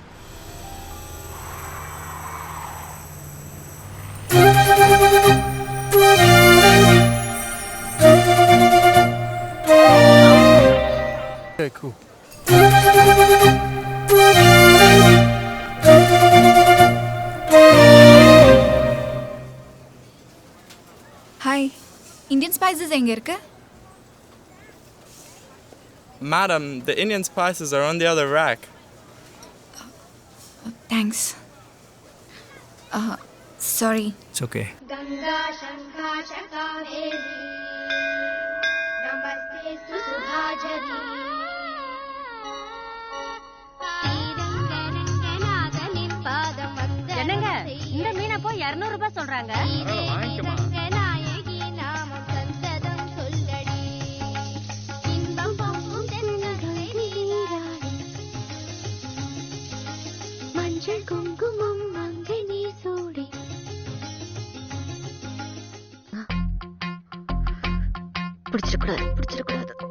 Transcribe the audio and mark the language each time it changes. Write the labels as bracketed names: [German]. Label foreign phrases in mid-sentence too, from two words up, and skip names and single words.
[English] Cool. [Tamil] ஹாய், [English] Indian spices [Tamil] எங்க இருக்கு? [English] Madam, the Indian spices are on the other rack. Thanks. Sorry. It's okay. [Sanskrit] गंगा शंखा शकावेरी नमस्ते सुधाझरी [Tamil] என்னங்க இந்த மீனை போய் 200 ரூபாய் சொல்றாங்க. நாயகி நாமம் சந்ததம் சொல்லடி இன்பம் பொங்கும் தென்னகை நீராடி மஞ்சள் குங்குமம் மங்கை நீ சூடி பிடிச்சிடக்கூடாது.